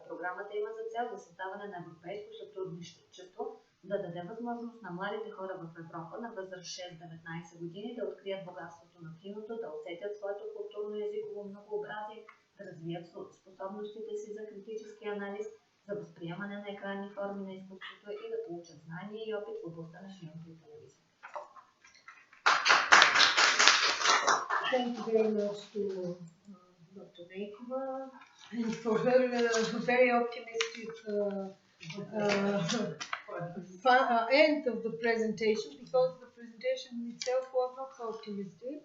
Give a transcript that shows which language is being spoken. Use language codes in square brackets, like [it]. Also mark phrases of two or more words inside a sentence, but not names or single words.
[bg] Програмата има за цел за създаване на европейско сътрудничество, да даде възможност на младите хора в Европа на възраст 6-19 години да открият богатството на киното, да усетят своето културно-езиково многообразие, да развият способностите си за критически анализ, за възприемане на екранни форми на изкуството и да получат знания и опит в областта на киното и телевизия. [en] Thank you very much to Dr. Neykova and for her very optimistic end of the presentation, because the presentation itself was not so optimistic.